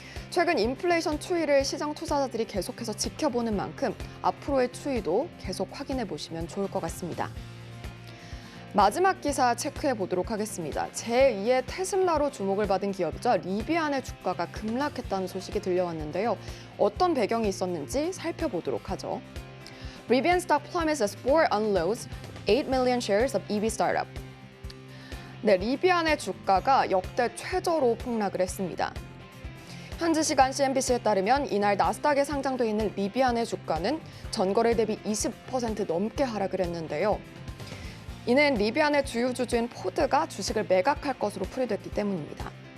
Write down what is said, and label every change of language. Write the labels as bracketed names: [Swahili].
[Korean] 최근 인플레이션 추이를 시장 투자자들이 계속해서 지켜보는 만큼 앞으로의 추이도 계속 확인해 보시면 좋을 것 같습니다. 마지막 기사 체크해 보도록 하겠습니다. 제2의 테슬라로 주목을 받은 기업이죠. 리비안의 주가가 급락했다는 소식이 들려왔는데요. 어떤 배경이 있었는지 살펴보도록 하죠. [English] Rivian stock plummets as Ford unloads 8 million shares of EV startup. [Korean] 네, 리비안의 주가가 역대 최저로 폭락을 했습니다. 현지 시간 CNBC에 따르면 이날 나스닥에 상장돼 있는 리비안의 주가는 전거래 대비 20% 넘게 하락을 했는데요. 이는 리비안의 주요 주주인 포드가 주식을 매각할 것으로 풀이됐기 때문입니다.